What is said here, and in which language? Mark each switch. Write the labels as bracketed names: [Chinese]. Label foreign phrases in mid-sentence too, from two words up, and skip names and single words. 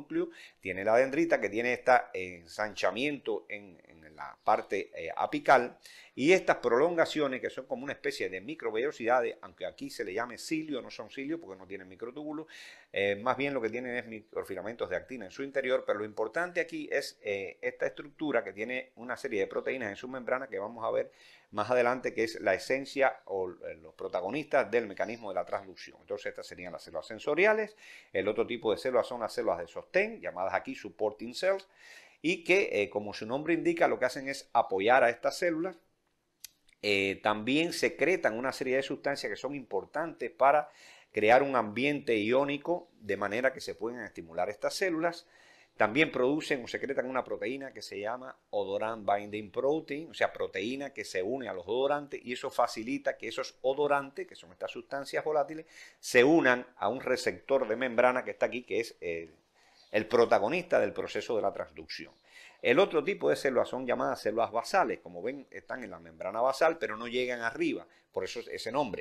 [Spanish] núcleo, tiene la dendrita que tiene este ensanchamiento en la parte apical, y estas prolongaciones que son como una especie de microvellosidades, aunque aquí se le llame cilio, no son cilios porque no tienen microtúbulos, más bien lo que tienen es microfilamentos de actina en su interior, pero lo importante aquí es esta estructura que tiene una serie de proteínas en su membrana que vamos a ver más adelante, que es la esencia o los protagonistas del mecanismo de la transducción. Entonces estas serían las células sensoriales. El otro tipo de células son las células de sostén, llamadas aquí [English] supporting cells, [Spanish] y que como su nombre indica lo que hacen es apoyar a estas células. También secretan una serie de sustancias que son importantes para crear un ambiente iónico de manera que se pueden estimular estas células. También producen o secretan una proteína que se llama [English] odorant binding protein, [Spanish] o sea, proteína que se une a los odorantes, y eso facilita que esos odorantes, que son estas sustancias volátiles, se unan a un receptor de membrana que está aquí, que es el protagonista del proceso de la transducción. El otro tipo de células son llamadas células basales. Como ven, están en la membrana basal, pero no llegan arriba, por eso es ese nombre.